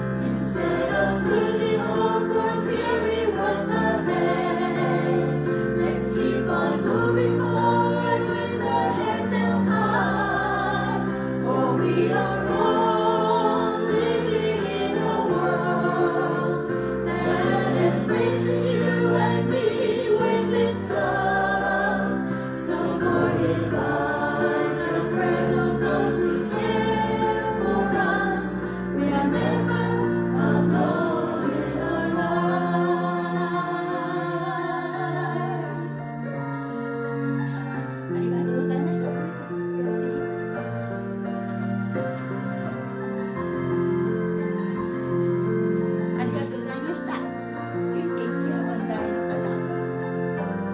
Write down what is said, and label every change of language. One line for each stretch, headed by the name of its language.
English: Instead of losing hope or fearing what's ahead, let's keep on moving forward with our heads held high, for we are all living in a world that embraces you and me with its love, supported by the prayers of those who care for us. We are never alone in our lives.
Japanese: ありがとうございました。よし。ありがとうございました。
English: You take care one day
Japanese: の方。